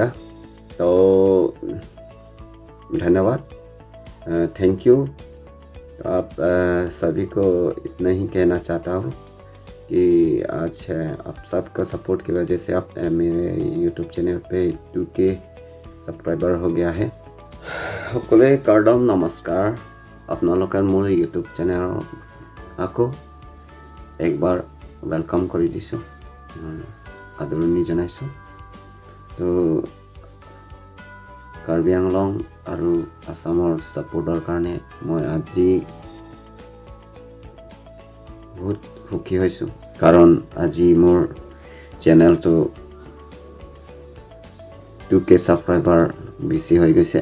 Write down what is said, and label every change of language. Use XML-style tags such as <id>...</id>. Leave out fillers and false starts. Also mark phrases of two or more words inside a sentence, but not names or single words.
<hi>तो धन्यवाद,</hi> <en>thank you.</en> <hi>आप सभी को इतना ही कहना चाहता हूँ कि आज आप सबका सपोर्ट की वजह से आप मेरे YouTube चैनल पे 2K सब्सक्राइबर हो गया है।</hi> <as>সকলোৱে কাৰ্ডম নমস্কাৰ। আপোনালোকে মোৰ ইউটিউব চেনেলত আকৌ একবাৰ ৱেলকাম কৰি দিছোঁ, আদৰণি জনাইছোঁ। তো কাৰ্বি আংলং আৰু আসামৰ ছাপোৰ্টৰ কাৰণে মই আজি বহুত সুখী হৈছোঁ, কাৰণ আজি মোৰ চেনেলটো 2K ছাবস্ক্ৰাইবাৰ বেছি হৈ গৈছে।</as>